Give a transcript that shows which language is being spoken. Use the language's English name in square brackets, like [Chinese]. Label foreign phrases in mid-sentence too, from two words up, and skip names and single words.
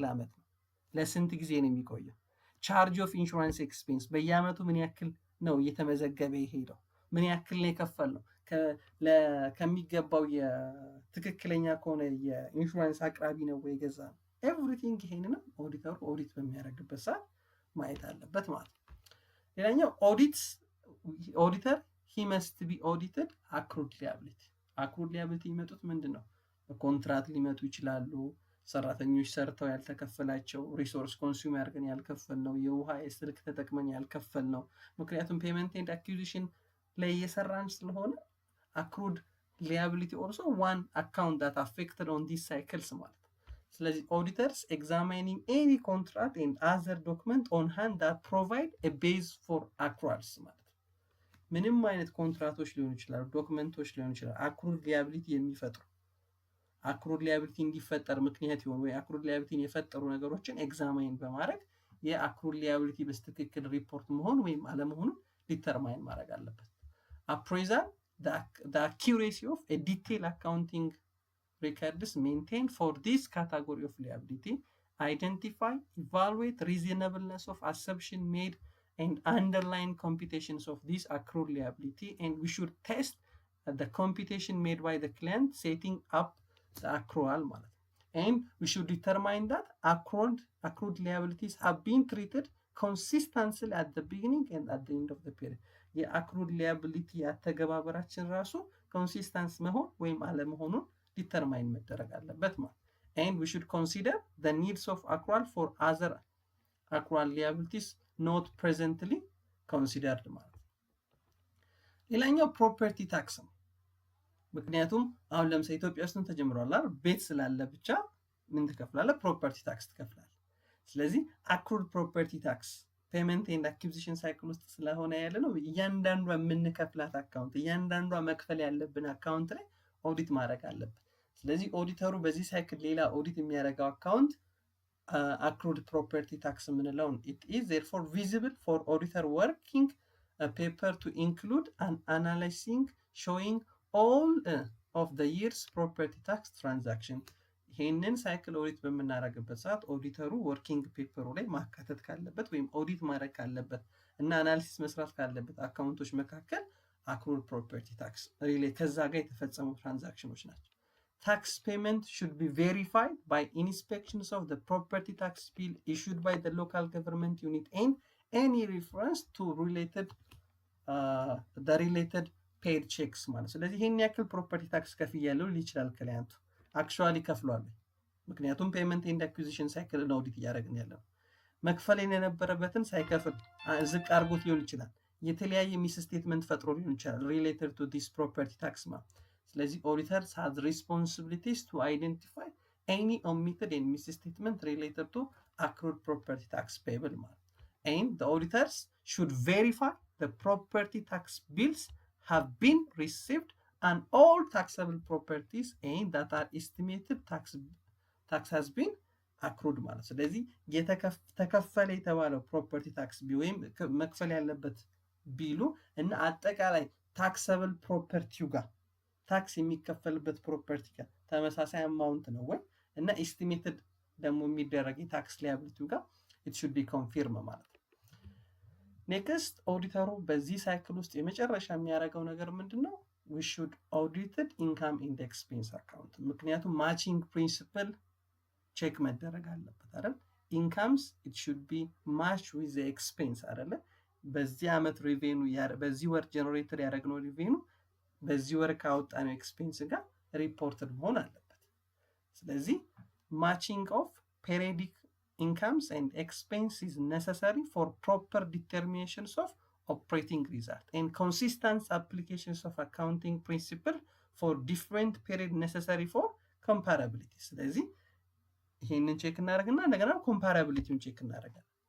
[Amharic] ዓመት ነው፣ ለስንት ጊዜ ነው የሚቆየው፣ [English] charge of insurance expense [Amharic] በየዓመቱ ምን ያክል ነው እየተመዘገበ የሄደው፣ ምን ያክል ነው የከፈልነው፣ ከሚገባው የትክክለኛ ከሆነ የኢንሹራንስ አቅራቢ ነው ወይ ገዛ ነው። ኤቭሪቲንግ ይሄንንም ኦዲተሩ ኦዲት በሚያደርግበት ሰዓት ማየት አለበት ማለት ነው። ሌላኛው ኦዲተር [English] he must be audited accrued liability [Amharic] የሚመጡት ምንድን ነው? በኮንትራት ሊመጡ ይችላሉ። ሰራተኞች ሰርተው ያልተከፈላቸው፣ [English] resource consume [Amharic] ያርገን ያልከፈል ነው፣ የውሃ የስልክ ተጠቅመን ያልከፈል ነው። ምክንያቱም [English] payment and acquisition [Amharic] ላይ እየሰራን ስለሆነ [English] accrued liability also one account that affected on these cycles [Amharic] ማለት ነው። ስለዚህ [English] auditors examining any contract and other document on hand that provide a base for accruals [Amharic] ማለት ነው። ምንም አይነት ኮንትራክቶች ሊሆኑ ይችላሉ፣ ዶክመንቶች ሊሆኑ ይችላሉ [English] accrued liability [Amharic] የሚፈጥሩ [English] accrued liability [Amharic] እንዲፈጠር ምክንያት ይሆኑ ወይ [English] accrued liabilityን [Amharic] የፈጠሩ ነገሮችን ኤግዛማይን በማድረግ የአክሩድ ሊያቢሊቲ በስትክክል ሪፖርት መሆን ወይም አለመሆኑን ዲተርማይን ማድረግ አለበት። [English] appraisal the accuracy of a detailed accounting records maintained for this category of liability, identify, evaluate reasonableness of assumption made and underline computations of this accrued liability, and we should test the computation made by the client setting up the accrual ማለት and we should determine that accrued liabilities have been treated consistently at the beginning and at the end of the period. የaccrued liability [Amharic] ያተገባበራችን ራሱ ኮንሲስተንስ መሆን ወይም አለመሆኑን ዲተርማይን መደረግ አለበት ማለት [English] and we should consider the needs of accrual for other accrual liabilities not presently considered [Amharic] ማለት ሌላኛው [English] property tax [Amharic] ነው። ምክንያቱም አሁን ለምሳሌ ኢትዮጵያ ውስጥ ተጀምሯል አይደል? ቤት ስላለ ብቻ ምን ትከፍላለህ? [English] property tax [Amharic] ትከፍላለህ። ስለዚህ [English] accrued property tax payment and acquisition cycle [Amharic] ውስጥ ስለሆነ ያለ ነው። እያንዳንዷ የምንከፍላት አካውንት እያንዳንዷ መክፈል ያለብን አካውንት ላይ ኦዲት ማድረግ አለብን። ስለዚህ ኦዲተሩ በዚህ ሳይክል ሌላ ኦዲት የሚያደርገው አካውንት [English] accrued property tax [Amharic] የምንለው [English] it is therefore visible for auditor working a paper to include an analyzing showing all of the year's property tax transaction. [Amharic] ይሄንን ሳይክል ኦዲት በምናደርግበት ሰዓት ኦዲተሩ [English] working paperሩ [Amharic] ላይ ማካተት ካለበት ወይም ኦዲት ማድረግ ካለበት እና አናሊሲስ መስራት ካለበት አካውንቶች መካከል [English] accrued property tax [Amharic] ከዛ ጋር የተፈጸሙ ትራንዛክሽኖች ናቸው። [English] tax payment should be verified by inspections of the property tax bill issued by the local government unit and any reference to the related paid checks [Amharic] ማለት ስለዚህ ይሄን ያክል [English] property tax [Amharic] ከፍያለሁ ሊል ይችላል ክላይንቱ አክቹዋሊ ከፍሏል። ምክንያቱም [English] payment and acquisition cycle [Amharic] ነው ኦዲት እያደረግን ያለው። መክፈል የነበረበትን ሳይከፍል ዝቅ አድርጎት ሊሆን ይችላል። [English] የተለያየ misstatement [Amharic] ፈጥሮ ሊሆን ይችላል [English] related to this property tax [Amharic] ማለት ስለዚህ [English] auditors has responsibilities to identify any omitted and misstatement related to accrued property tax payable ማለት and the auditors should verify the property tax bills have been received and all taxable properties and that are estimated tax has been accrued ማለት ስለዚህ [Amharic] የተከፈለ የተባለው [English] property tax [Amharic] ወይም መክፈል ያለበት ቢሉ እና አጠቃላይ [English] taxable propertyው [Amharic] ጋር ታክስ የሚከፈልበት ፕሮፐርቲ ጋር ተመሳሳይ አማውንት ነው ወይ እና ኤስቲሜትድ ደግሞ የሚደረግ የታክስ ሊያቢሊቲው ጋር [English] it should be confirmed [Amharic] ማለት ነው። ኔክስት ኦዲተሩ በዚህ ሳይክል ውስጥ የመጨረሻ የሚያደርገው ነገር ምንድነው? [English] we should audited income and expense account ምክንያቱም matching principle [Amharic] ቼክ መደረግ አለበት አይደል? [English] incomes it should be matched with the expense [Amharic] አይደል? በዚህ አመት ሪቬኑ በዚህ ወር ጀነሬተር ያደረግነው ሪቬኑ በዚህ ወር ካወጣነው ኤክስፔንስ ጋር ሪፖርትድ መሆን አለበት። ስለዚህ [English] matching of periodic incomes and expenses is necessary for proper determinations of operating result and consistent applications of accounting principle for different period necessary for comparability [Amharic] ስለዚህ ይሄንን ቼክ እናደርግና እንደገና ኮምፓራቢሊቲውን ቼክ እናደርጋለን።